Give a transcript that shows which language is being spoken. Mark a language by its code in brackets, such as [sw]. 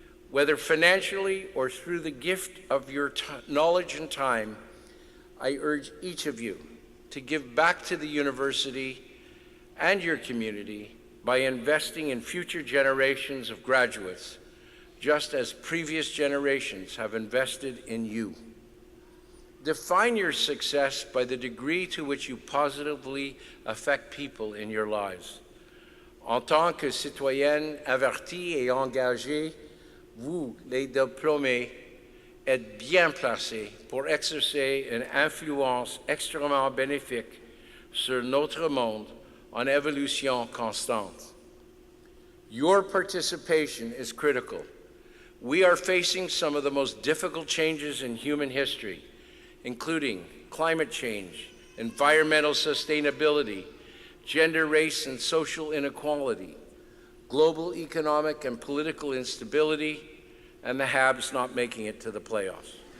[en] Whether financially or through the gift of your knowledge and time, I urge each of you to give back to the university and your community by investing in future generations of graduates, just as previous generations have invested in you. Define your success by the degree to which you positively affect people in your lives. [fr] En tant que citoyenne avertie et engagée, vous, les diplômés, êtes bien placés pour exercer une influence extrêmement bénéfique sur notre monde en évolution constante. [en] Your participation is critical. We are facing some of the most difficult changes in human history, including climate change, environmental sustainability, gender, race, and social inequality, global economic and political instability, and the Habs not making it to the playoffs.